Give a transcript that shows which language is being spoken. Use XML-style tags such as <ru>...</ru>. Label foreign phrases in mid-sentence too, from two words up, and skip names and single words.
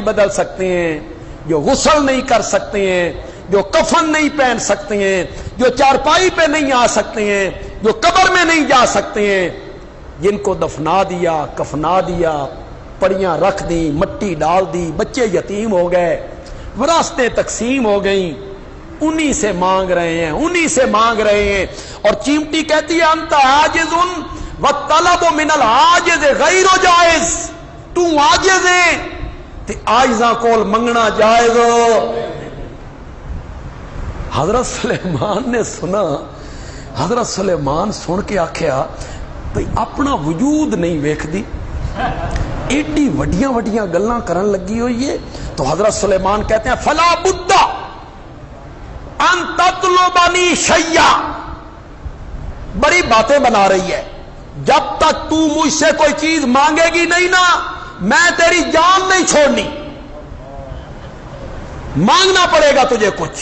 <ur>بدل سکتے ہیں، جو غسل نہیں کر سکتے ہیں، جو کفن نہیں پہن سکتے ہیں، جو چارپائی پہ نہیں آ سکتے ہیں، جو قبر میں نہیں جا سکتے ہیں، جن کو دفنا دیا، کفنا دیا، پڑیاں رکھ دی، مٹی ڈال دی، بچے یتیم ہو گئے، وراثتیں تقسیم ہو گئیں، انہی سے مانگ رہے ہیں، انہی سے مانگ رہے ہیں۔ اور چیمٹی کہتی ہے،</ur> <ar>انت عاجز والطلب من العاجز غیر جائز،</ar> <pa>تو عاجز ہے تے عاجزاں کول منگنا جائز۔ حضرت سلیمان نے سنا، حضرت سلیمان سن کے آکھیا، بھئی اپنا وجود نہیں ویکھ دی، ایڈی وڈیاں وڈیاں گلاں کرن لگی ہوئی ہے۔</pa> <ur>تو حضرت سلیمان کہتے ہیں،</ur> <ar>فلا بد ان تطلبنی شیئا،</ar> <ur>بڑی باتیں بنا رہی ہے، جب تک تو مجھ سے کوئی چیز مانگے گی نہیں نا، میں تیری جان نہیں چھوڑنی، مانگنا پڑے گا تجھے کچھ۔</ur>